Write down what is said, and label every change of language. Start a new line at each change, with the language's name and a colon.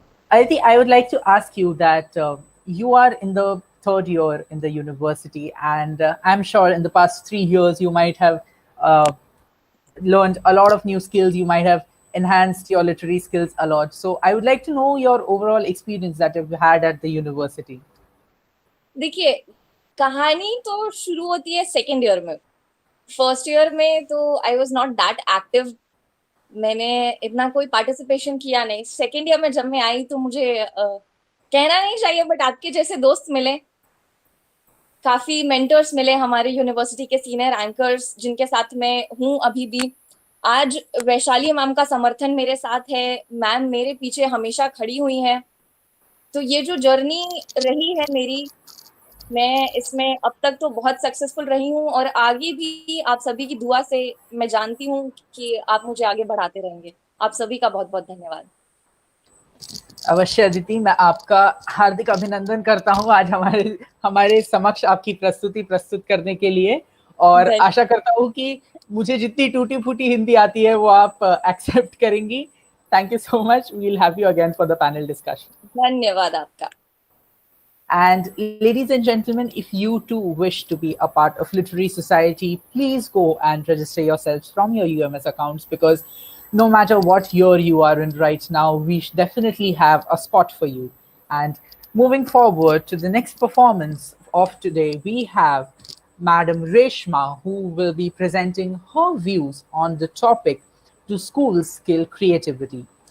English: Aditi, I would like to ask you that you are in the third year in the university, and I'm sure in the past 3 years you might have learned a lot of new skills. You might have enhanced your literary skills a lot. So I would like to know your overall experience that you've had at the university.
Hindi: देखिए, कहानी तो शुरू होती है second year में। First year में तो
English: I was not that active,
Hindi: मैंने इतना कोई पार्टिसिपेशन किया नहीं। सेकेंड ईयर में जब मैं आई तो मुझे कहना नहीं चाहिए, बट आपके जैसे दोस्त मिले, काफी मेंटर्स मिले, हमारे यूनिवर्सिटी के सीनियर एंकर्स जिनके साथ मैं हूँ अभी भी। आज वैशाली मैम का समर्थन मेरे साथ है, मैम मेरे पीछे हमेशा खड़ी हुई है। तो ये जो जर्नी रही है मेरी, मैं इसमें अब तक तो बहुत सक्सेसफुल रही हूँ और आगे भी आप सभी की दुआ से मैं जानती हूँ कि आप मुझे आगे बढ़ाते रहेंगे। आप सभी का बहुत बहुत धन्यवाद। अवश्य अदिति, मैं आपका हार्दिक अभिनंदन करता हूँ आज हमारे हमारे समक्ष आपकी प्रस्तुति प्रस्तुत करने के लिए, और आशा करता हूँ कि मुझे जितनी टूटी फूटी हिंदी आती है वो आप एक्सेप्ट करेंगी।
English: Thank you so much. We will have you again for the panel discussion.
Hindi: धन्यवाद आपका।
English: And ladies and gentlemen, if you too wish to be a part of Literary Society, please go and register yourselves from your UMS accounts, because no matter what year you are in right now, we definitely have a spot for you. And moving forward to the next performance of today, we have Madam Reshma, who will be presenting her views on the topic, "Do Schools Kill Creativity?"